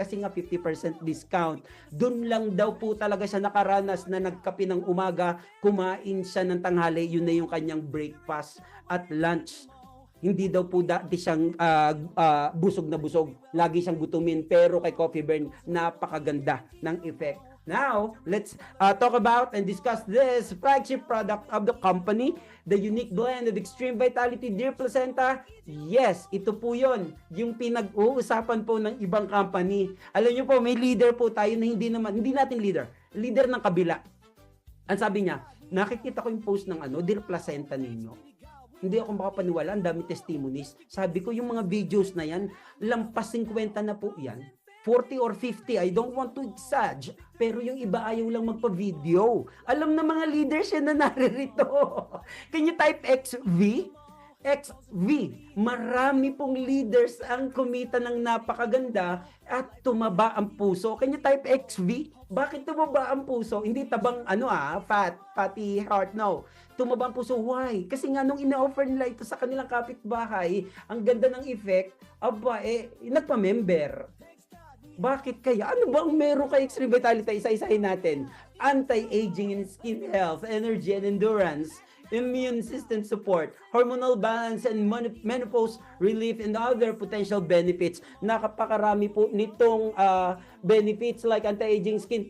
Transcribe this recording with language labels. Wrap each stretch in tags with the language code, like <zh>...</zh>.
<tl>Kasi nga 50% discount. Doon lang daw po talaga siya nakaranas na nagkape ng umaga, kumain siya ng tanghali, yun na yung kanyang breakfast at lunch. Hindi daw po dati siyang busog na busog. Lagi siyang gutumin. Pero kay Coffee Burn, napakaganda ng effect.</tl> <en>Now, let's talk about and discuss this flagship product of the company, the unique blend of Extreme Vitality Deer Placenta.</en> <tl>Yes, ito po yon, yung pinag-uusapan po ng ibang company. Alam niyo po, may leader po tayo na hindi natin leader ng kabila. Ang sabi niya, nakikita ko yung post ng Deer Placenta ninyo. Hindi ako makapaniwala, ang dami testimonies. Sabi ko, yung mga videos na yan, lampas 50 na po yan.</tl> <en>40 or 50, I don't want to exaggerate.</en> <tl>Pero yung iba ayaw lang magpa-video. Alam na mga leaders yan na naririto.</tl> <en>Can you type XV?</en> <tl>XV. Marami pong leaders ang kumita ng napakaganda at tumaba ang puso.</tl> <en>Can you type XV?</en> <tl>Bakit tumaba ang puso? Hindi tabang fatty heart, no. Tumaba ang puso. Why? Kasi nga nung ina-offer nila ito sa kanilang kapitbahay, ang ganda ng effect, nagpa-member. Bakit kaya? Ano ba ang meron kay Extreme Vitality? Isa-isahin natin.</tl> <en>Anti-aging and skin health, energy and endurance, immune system support, hormonal balance and menopause relief, and other potential benefits.</en> <tl>Nakapakarami po nitong benefits like anti-aging skin.</tl>